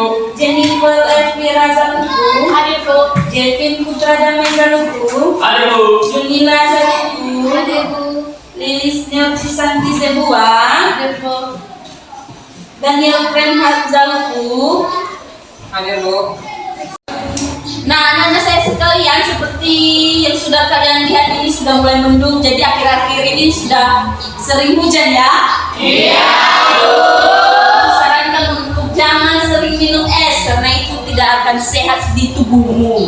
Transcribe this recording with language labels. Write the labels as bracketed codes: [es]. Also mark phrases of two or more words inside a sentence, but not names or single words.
[id] Jennifer Elvira Zaluku, Hadir, Bu. Jelvin Putra Damai Zaluku, Hadir, Bu. Junila Zaluku, Hadir, Bu. Lilis Neotisanti Zebuang, Hadir, Bu. Daniel Frenhat Zaluku. Hadir, Bu. Nah, anak-anak saya sekalian, seperti yang sudah kalian lihat ini sudah mulai mendung, jadi akhir-akhir ini sudah sering hujan ya. Iya. Sarankan untuk jangan sering minum es karena itu tidak akan sehat di tubuhmu.